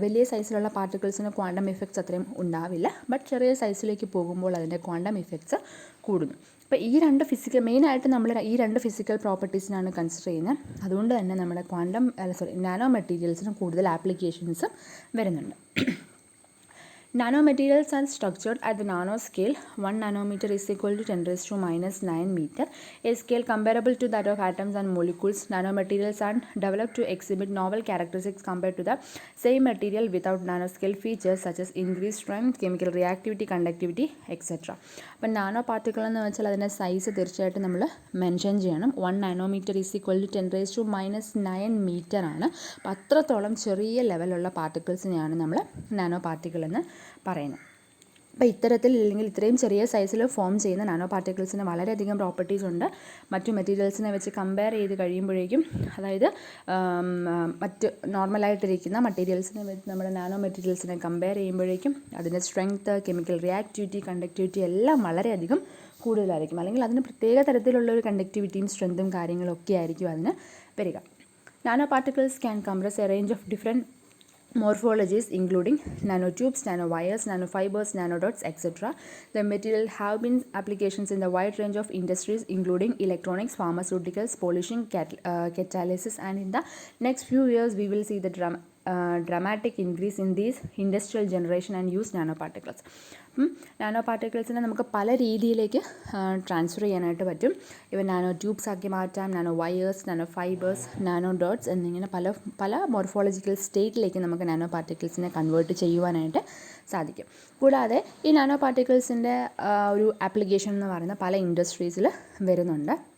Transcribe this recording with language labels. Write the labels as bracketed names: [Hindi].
[Malayalam] വലിയ സൈസിലുള്ള പാർട്ടിക്കിൾസിന് quantum effects അത്രയും ഉണ്ടാവില്ല, ബട്ട് ചെറിയ സൈസിലേക്ക് പോകുമ്പോൾ അതിൻ്റെ ക്വാണ്ടം ഇഫക്ട്സ് കൂടുന്നു. അപ്പോൾ ഈ മെയിനായിട്ട് നമ്മൾ ഈ രണ്ട് ഫിസിക്കൽ പ്രോപ്പർട്ടീസിനാണ് കൺസിഡർ ചെയ്യുന്നത്. അതുകൊണ്ട് തന്നെ നമ്മുടെ നാനോ മെറ്റീരിയൽസിന് കൂടുതൽ ആപ്ലിക്കേഷൻസും വരുന്നുണ്ട്. [English] Nanomaterials are structured at the nanoscale. 1 nanometer is equal to 10 raised to minus 9 meter, a scale comparable to that of atoms and molecules. Nanomaterials are developed to exhibit novel characteristics compared to the same material without nanoscale features such as increased strength, chemical reactivity, conductivity, etc. [Malayalam] അപ്പോൾ nano particle എന്ന് വെച്ചാൽ അതിൻ്റെ size തീർച്ചയായിട്ടും നമ്മൾ mention ചെയ്യണം. [English] 1 nanometre is equal to 10 raise to minus 9 metre [Malayalam] ആണ്. അപ്പോൾ അത്രത്തോളം ചെറിയ ലെവലുള്ള പാർട്ടിക്കിൾസിനെയാണ് നമ്മൾ നാനോ പാർട്ടിക്കിൾ എന്ന് പറയുന്നത്. അപ്പോൾ അല്ലെങ്കിൽ ഇത്രയും ചെറിയ സൈസിൽ ഫോം ചെയ്യുന്ന നാനോ പാർട്ടിക്കിൾസിന് വളരെയധികം പ്രോപ്പർട്ടീസ് ഉണ്ട്. മറ്റു മെറ്റീരിയൽസിനെ വെച്ച് കമ്പയർ ചെയ്ത് കഴിയുമ്പോഴേക്കും, അതായത് മറ്റ് നോർമലായിട്ടിരിക്കുന്ന മെറ്റീരിയൽസിനെ വെച്ച് നമ്മുടെ നാനോ മെറ്റീരിയൽസിനെ കമ്പയർ ചെയ്യുമ്പോഴേക്കും അതിൻ്റെ സ്ട്രെങ്ത്ത്, കെമിക്കൽ റിയാക്ടിവിറ്റി, കണ്ടക്ടിവിറ്റി എല്ലാം വളരെയധികം കൂടുതലായിരിക്കും. അല്ലെങ്കിൽ അതിന് പ്രത്യേക തരത്തിലുള്ള ഒരു കണ്ടക്ടിവിറ്റിയും സ്ട്രെങ്ത്തും കാര്യങ്ങളൊക്കെ ആയിരിക്കും അതിന് വരിക. [English] Nano particles can compress a range of different morphologies including nanotubes, nanowires, nanofibers, nanodots, etc. The material have been applications in the wide range of industries including electronics, pharmaceuticals, polishing, catalysis, and in the next few years we will see the dramatic increase in these industrial generation and use nanoparticles. [Malayalam] Nano പാർട്ടിക്കിൾസിനെ നമുക്ക് പല രീതിയിലേക്ക് transfer ചെയ്യാനായിട്ട് പറ്റും. ഇവ nano tubes ആക്കി മാറ്റാം, nano wires, nano fibres, nano dots എന്നിങ്ങനെ പല മോർഫോളജിക്കൽ സ്റ്റേറ്റിലേക്ക് നമുക്ക് നാനോ പാർട്ടിക്കിൾസിനെ കൺവേർട്ട് ചെയ്യുവാനായിട്ട് സാധിക്കും. കൂടാതെ ഈ നാനോ പാർട്ടിക്കിൾസിൻ്റെ ഒരു ആപ്ലിക്കേഷൻ എന്ന് പറയുന്ന പല ഇൻഡസ്ട്രീസിൽ വരുന്നുണ്ട്.